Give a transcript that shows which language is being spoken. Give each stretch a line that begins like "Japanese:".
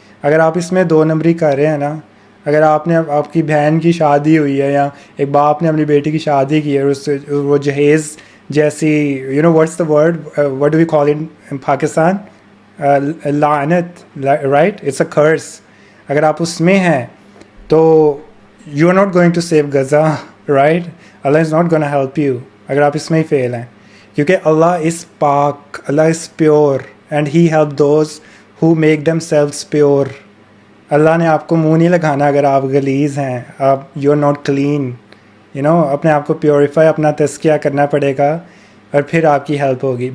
Urdu: اگر آپ اس میں 2 نمبری کر رہے ہیں نا, اگر آپ کی بہن کی شادی ہوئی ہے, یا ایک باپ نے اپنی بیٹی کی شادی کی ہے, اور اس سے وہ جہیز جیسی
English: what's the word, what do we call it in Pakistan,
Urdu: لعنت,
English: right, it's a curse.
Urdu: اگر آپ اس میں ہیں تو
English: you are not going to save Gaza, right. Allah is not going to help you
Urdu: اگر آپ اس میں ہی فیل ہیں, کیونکہ
English: Allah is پاک, Allah is pure, and he help those who make themselves pure.
Urdu: اللہ نے آپ کو منہ نہیں لگانا اگر آپ غلیظ ہیں, آپ
English: you are not clean,
Urdu: اپنے آپ کو پیوریفائی, اپنا تزکیہ کرنا پڑے گا, اور پھر آپ کی ہیلپ ہوگی.